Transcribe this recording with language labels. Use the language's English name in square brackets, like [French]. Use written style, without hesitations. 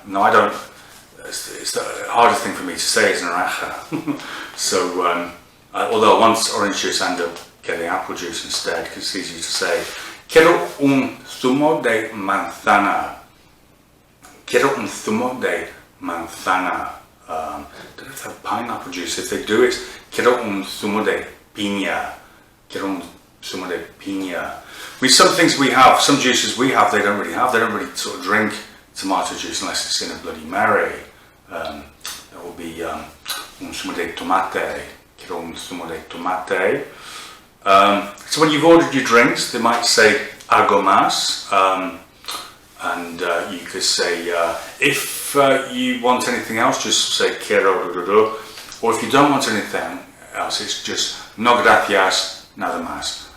[English] No, I don't, it's the hardest thing for me to say is naranja. So, although I want orange juice, I end up getting apple juice instead, because it's easier to say. [Spanish] Quiero un zumo de manzana. Quiero un zumo de manzana. [English] Don't know if they have pineapple juice. If they do, it's [Spanish] quiero un zumo de piña. Quiero un zumo de piña. [English] I mean, some things we have, some juices we have, they don't really have. They don't really sort of drink tomato juice unless it's in a Bloody Mary. That will be [Spanish] un zumo de tomate. Quiero un zumo de tomate. [English] So when you've ordered your drinks, they might say [Spanish] algo más, [English] and you could say, if you want anything else, just say quiero, or if you don't want anything else, it's just [Spanish] no gracias, nada más.